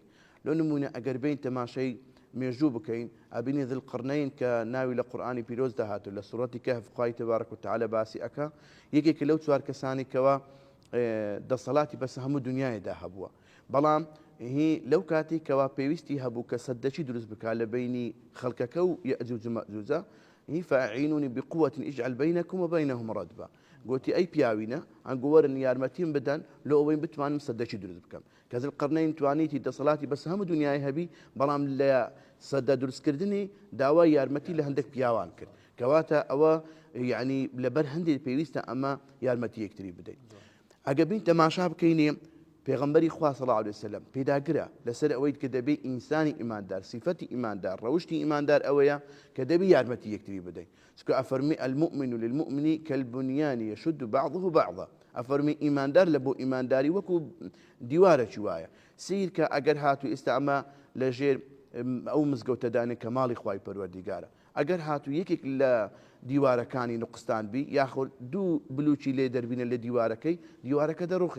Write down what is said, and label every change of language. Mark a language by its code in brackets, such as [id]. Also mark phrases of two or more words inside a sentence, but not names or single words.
[ckb] لۆ نمونە ئەگەر بین تەماشای مێژوو بکەین ئەبینی ذوالقەرنەین کە ناوی لە قورئانی پیرۆزدا هاتوو لە سوڕەتی کەهف خوای تەبارەک و تەعالە باسی ئەکا یەکێکە لەو چوار کەسانی کەوا دەسەڵاتی بەس هەموو دنیایدا هەبووە بەڵام هی لەو کاتی کەوا پێویستی هەبوو کە سەددەچی دروست بکات لە بینی خەڵکەکە و یەئجوج و مەئجوجە هی [ar] فاعینونی بقوة اجعل بینکم وبینهم ردبا. [ckb] گوتی ئەی پیاوینە ئەنگۆ وەرن یارمەتیم بدەن لۆ ئەوەی بتوانم سەددەچی دروست بکەم. کە ذوالقەرنەین توانیتی دەسەڵاتی بەس هەموو دنیای هەبی بەڵام لە سەددە دروستکردنی داوای یارمەتی لە هەندێک پیاوان کرد. کەواتە ئەوە یعنی لەبەر هەندێک پێویستە ئەمە یارمەتی یەکتری بدەین. ئەگە بین تەماشا بکەینێ پێغەمبەری خوا [ar] صلی الله علیه وسلم [ckb] پێداگرە لەسەر ئەوەی کە دەبێ ئینسانی ئیماندار سیفەتی ئیماندار ڕەوشتی ئیماندار ئەوەیە کە دەبێ یارمەتی یەکتری بدەین. چونکە ئەفەرمی [ar] المؤمن للمؤمن كالبنيان يشد بعضه بعضا. [ckb] ئەفەرمی ئیماندار لە بۆ ئیمانداری وەکو دیوارێکی وایە. سیر کە ئەگەر هاتوو ئێستا ئەمە لەژێر ئەو مزگەوتەدانێک کە ماڵی خوای پەروەردیگارە ئەگەر هاتوو یەکێک لە دیوارەکانی نوقستان بی یاخۆ دوو بلوچی لێ دەربینە لە دیوارەکە دەڕوخێ.